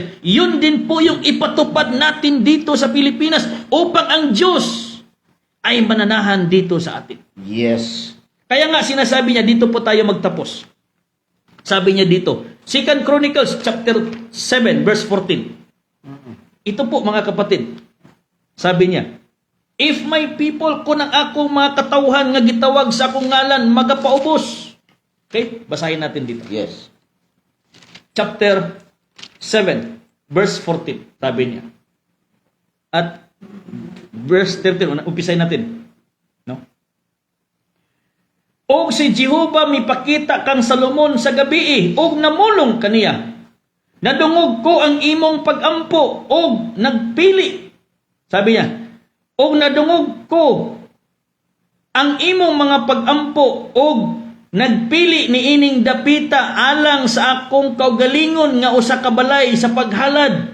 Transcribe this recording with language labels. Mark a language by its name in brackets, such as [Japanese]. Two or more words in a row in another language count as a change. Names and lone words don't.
[Filipino] Yun din po yung ipatupad natin dito sa Pilipinas upang ang Diyos ay mananahan dito sa atin. [English] Yes. [Filipino] Kaya nga sinasabi niya, dito po tayo magtapos. Sabi niya dito, 2 Chronicles [English] chapter 7 verse 14. [Filipino] Ito po mga kapatid. Sabi niya, [English] if my people [Cebuano] kunang akong mga katawhan nga gitawag sa akong ngalan magapaubos. [English] Okay, [Filipino] basahin natin dito. [English] Yes. Chapter 7 verse 14. [Filipino] Sabi niya. At verse 13, umpisahin natin. No? [Cebuano] Og si Jehovah mipakita kang Salomon sa gabi, og namulong kaniya. Nadungog ko ang imong pagampo, og nagpili. Sabi niya, og nadungog ko ang imong mga pagampo, og nagpili ni ining dapita alang sa akong kaugalingon nga usa ka balay sa paghalad.